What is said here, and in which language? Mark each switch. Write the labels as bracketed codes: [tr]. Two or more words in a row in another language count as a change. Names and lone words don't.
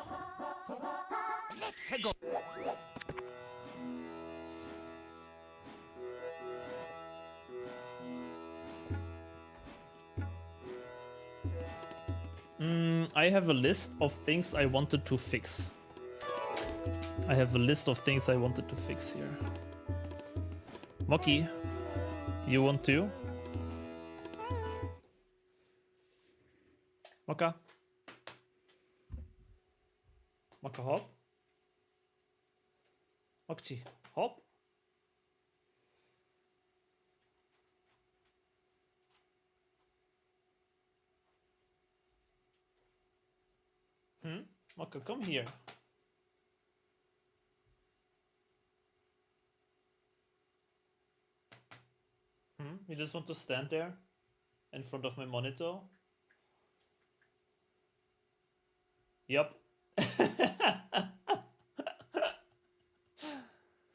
[en] I have a list of things I wanted to fix. I have a list of things I wanted to fix here. Moki, you want to? Moka? Moka hop? Mokchi, hop? Moka, come here. You just want to stand there in front of my monitor? Yep.